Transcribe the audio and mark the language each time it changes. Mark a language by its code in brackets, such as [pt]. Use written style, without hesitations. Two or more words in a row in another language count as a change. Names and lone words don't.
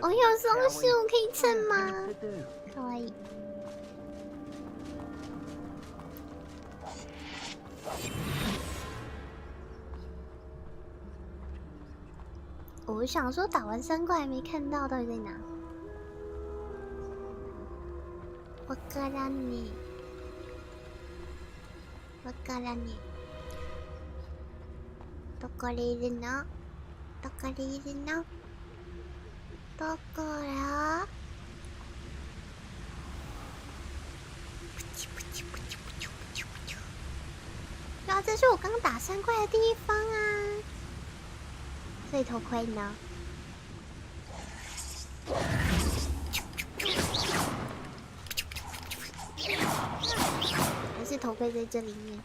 [zh] 哦，有松鼠可以蹭吗？ かわいい。我想说打完3怪还没看到，到底在哪？ [ja] わからね。わからね。どこにいるの？どこにいるの？どこら？ [zh] 对啊，这是我刚打3怪的地方啊。所以头盔呢？还是头盔在这里面？